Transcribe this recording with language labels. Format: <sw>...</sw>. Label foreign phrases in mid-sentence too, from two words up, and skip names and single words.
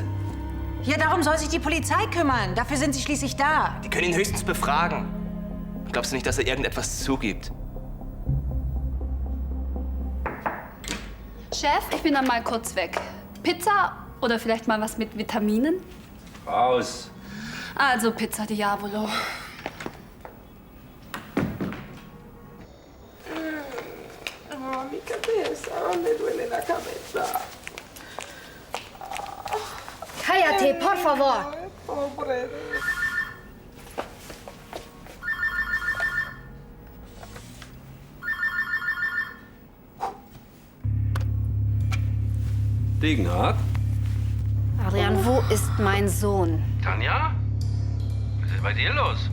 <de>Ja, darum soll sich die Polizei kümmern. Dafür sind sie schließlich da. Die können ihn höchstens befragen. Glaubst du nicht, dass er irgendetwas zugibt? Chef, ich bin dann mal kurz weg. Pizza oder vielleicht mal was mit Vitaminen? Raus. Also Pizza Diavolo.</de> <es>Mi cabeza, me duele la cabeza. Cállate, por favor. Pobre.</es> <de>Degenhardt? Adrian, wo ist mein Sohn? Tanja? Was ist bei dir los?</de>